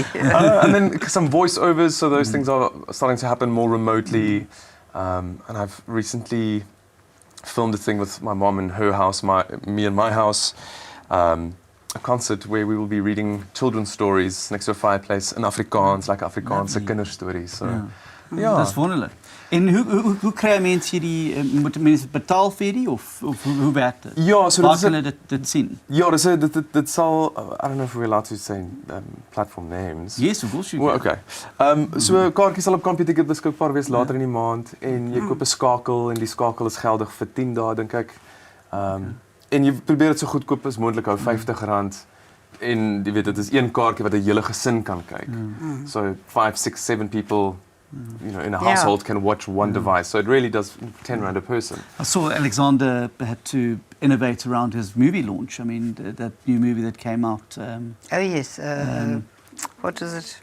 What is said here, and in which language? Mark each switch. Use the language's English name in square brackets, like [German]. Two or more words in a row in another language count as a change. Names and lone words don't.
[English] And then some voiceovers, so those things are starting to happen more remotely. And I've recently filmed a thing with my mom in her house, me in my house, a concert where we will be reading children's stories next to a fireplace in Afrikaans, like [Afrikaans] Afrikaanse kinderstories. [English] So, [Afrikaans] Dis wonderlik. En hoe kry mense hierdie moet mense betaal vir hierdie of hoe werk dit? Ja, so waar kan hulle dit sien? Ja, dit sal, [English] I don't know if we're allowed to say platform names. Yes, of course you can. Okay. [Afrikaans] So kaartjies sal op Computer beskikbaar wees later in die maand, en jy koop 'n skakel, en die skakel is geldig vir 10 dae dink ek. En jy probeer dit so goedkoop as moontlik hou, R50. En jy weet dit is een kaartjie wat 'n hele gesin kan kyk. [English] So 5, 6, 7 people in a household can watch one device. So it really does R10 a person. I saw Alexander had to innovate around his movie launch. I mean, that new movie that came out. Oh yes. What is it?